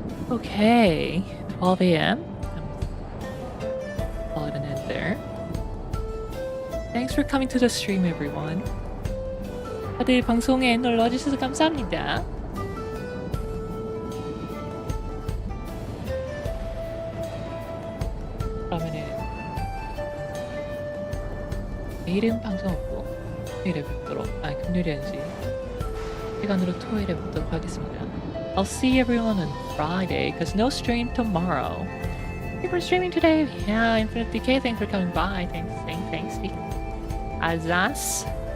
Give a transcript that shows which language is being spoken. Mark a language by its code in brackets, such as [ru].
[en] Okay, 12 a.m. Call it an end there. Thanks for coming to the stream, everyone. [ko] 다들 방송에 놀러주셔서 감사합니다. 그러면은 내일은 방송 없고 토요일에 뵙도록 금요일이 아니지 시간으로 토요일에 뵙도록 하겠습니다. [en] I'll see everyone on Friday because no stream tomorrow. Thank you for streaming today. Yeah, Infinite DK, thanks for coming by. Thanks. Azaz.